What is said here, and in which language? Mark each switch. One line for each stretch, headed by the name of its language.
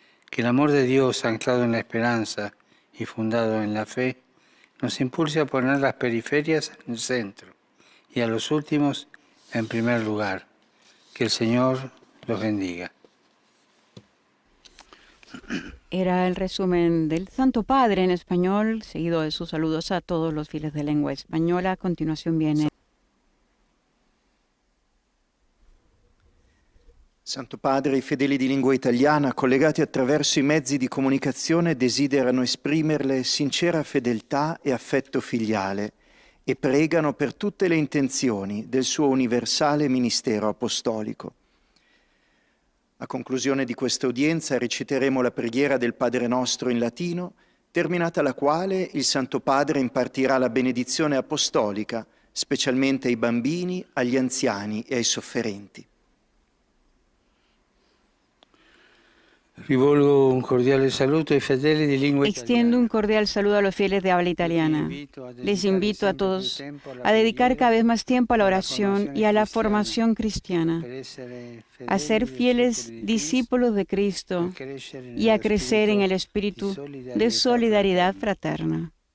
Spanish: Que el amor de Dios, anclado en la esperanza y fundado en la fe, nos impulse a poner las periferias en el centro y a los últimos en primer lugar. Que el Señor los bendiga. Era el resumen del Santo Padre en español, seguido de sus saludos a todos los fieles de lengua española. A continuación viene
Italian: Santo Padre, i fedeli di lingua italiana, collegati attraverso i mezzi di comunicazione, desiderano esprimerle sincera fedeltà e affetto filiale e pregano per tutte le intenzioni del suo universale ministero apostolico. A conclusione di questa udienza reciteremo la preghiera del Padre Nostro in latino, terminata la quale il Santo Padre impartirà la benedizione apostolica, specialmente ai bambini, agli anziani e ai sofferenti. Rivolgo un cordiale saluto ai fedeli di lingua
Spanish: Extiendo un cordial saludo a los fieles de habla italiana. Les invito a todos a dedicar cada vez más tiempo a la oración y a la formación cristiana, a ser fieles discípulos de Cristo y a crecer en el espíritu de solidaridad fraterna.